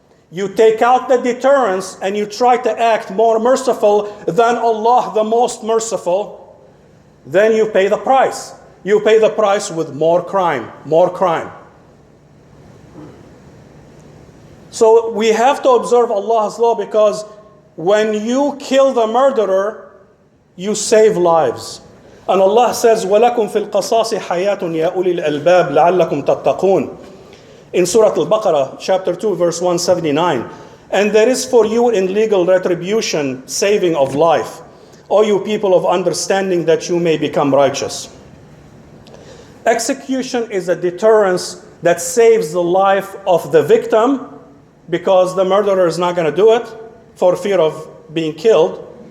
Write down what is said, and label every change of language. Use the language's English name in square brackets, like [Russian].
[English] You take out the deterrence and you try to act more merciful than Allah, the most merciful, then you pay the price. You pay the price with more crime, more crime. So we have to observe Allah's law because when you kill the murderer, you save lives. And Allah says, [Arabic] وَلَكُمْ فِي الْقَصَاصِ حَيَاةٌ يَا أُولِي الْأَلْبَابِ لَعَلَّكُمْ تَتَّقُونَ. [English] In Surah Al-Baqarah, chapter 2, verse 179. And there is for you in legal retribution saving of life, O you people of understanding, that you may become righteous. Execution is a deterrence that saves the life of the victim because the murderer is not going to do it for fear of being killed.